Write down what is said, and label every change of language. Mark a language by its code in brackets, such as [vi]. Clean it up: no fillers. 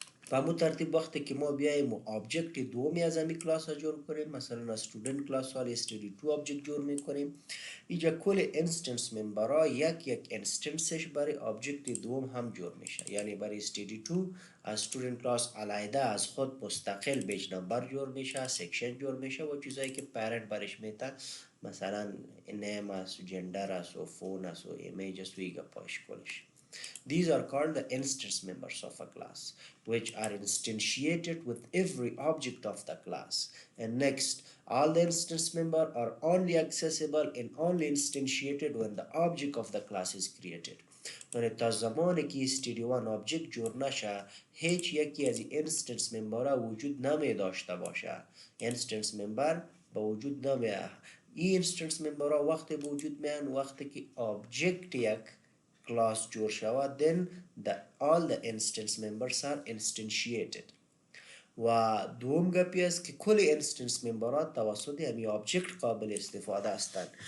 [fa] به همون ترتیب وقتی که ما بیایم و آبجکت دومی از امی کلاس ها جور کنیم، مثلا از student کلاس ها std2 آبجکت جور میکنیم، اینجا کل انستنس ممبرها یک انستنسش برای آبجکت دوم هم جور میشه. یعنی برای std2 از student کلاس علیحده از خود مستقل بیج نمبر جور میشه، سیکشن جور میشه و چیزایی که پرنت برش میتن، مثلا نیم است، جندر است و فون است و ایمیج است و ایگا پاش کلش. [en] These are called the instance members of a class, which are instantiated with every object of the class. And next, all the instance members are only accessible and only instantiated when the object of the class is created. [fa] یعنی تا زمانی که std1 object جور نشه، هیچ یکی از این instance member وجود نمی داشته باشه. instance member به وجود نمیه. این instance member وقتی به وجود میان وقتی که object یک class جور شود، [en] then all the instance members are instantiated. [fa] و دوم گپی است که کل انستنس ممبرات توسط همی آبجکت قابل استفاده هستند.